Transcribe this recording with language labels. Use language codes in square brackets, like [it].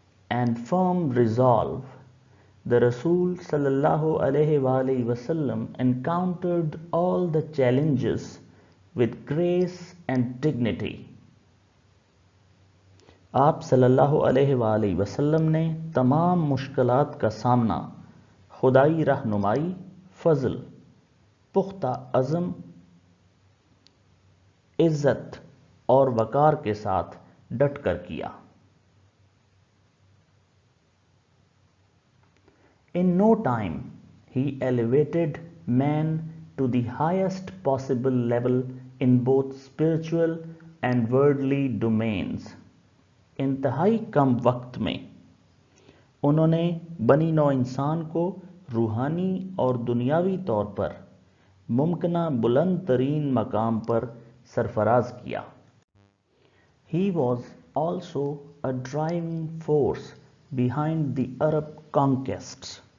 [en] and firm resolve, the Rasul sallallahu alaihi wasallam encountered all the challenges with grace and dignity. [ur] آپ صلی اللہ علیہ وسلم نے تمام مشکلات کا سامنا خدائی رہنمائی، فضل، پختہ عزم، عزت اور وقار کے ساتھ ڈٹ کر کیا. [en] In no time, he elevated man to the highest possible level in both spiritual and worldly domains. [ur] انتہائی کم وقت میں انہوں نے بنی نوع انسان کو روحانی اور دنیاوی طور پر ممکنہ بلند ترین مقام پر سرفراز کیا. [en] He was also a driving force behind the Arab conquests.